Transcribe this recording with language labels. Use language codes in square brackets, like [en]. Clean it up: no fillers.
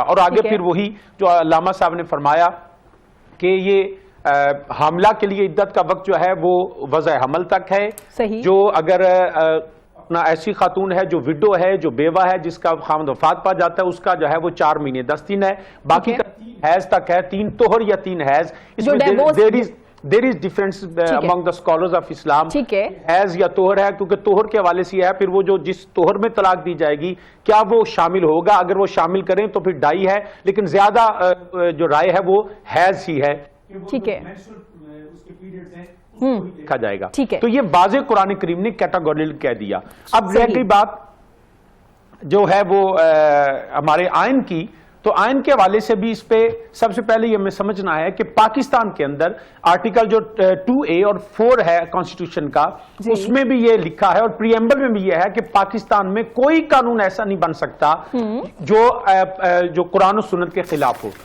[ur] اور آگے پھر وہی جو علامہ صاحب نے فرمایا کہ یہ حاملہ کے لیے عدت کا وقت جو ہے وہ وضع حمل تک ہے. جو اگر اپنا ایسی خاتون ہے جو وڈو ہے، جو بیوہ ہے، جس کا خاوند وفات پا جاتا ہے، اس کا جو ہے وہ 4 مہینے 10 دن ہے. باقی کا 3 حیض تک ہے، 3 طہر یا 3 حیض. اس میں [en] there is difference among the scholars of Islam. [ur] حیض یا طہر ہے، کیونکہ طہر کے حوالے سے ہے پھر وہ جو جس طہر میں طلاق دی جائے گی کیا وہ شامل ہوگا. اگر وہ شامل کریں تو پھر ڈائی ہے، لیکن زیادہ جو رائے ہے وہ حیض ہی ہے. ٹھیک ہے، دیکھا جائے گا. تو یہ واضح قرآن کریم نے کیٹاگوریکل کہہ دیا. اب رہ گئی بات جو ہے وہ ہمارے آئین کی، تو آئین کے حوالے سے بھی اس پہ سب سے پہلے یہ ہمیں سمجھنا ہے کہ پاکستان کے اندر آرٹیکل جو 2A اور 4 ہے کانسٹیٹیوشن کا، اس میں بھی یہ لکھا ہے اور پریمبل میں بھی یہ ہے کہ پاکستان میں کوئی قانون ایسا نہیں بن سکتا جو قرآن و سنت کے خلاف ہو.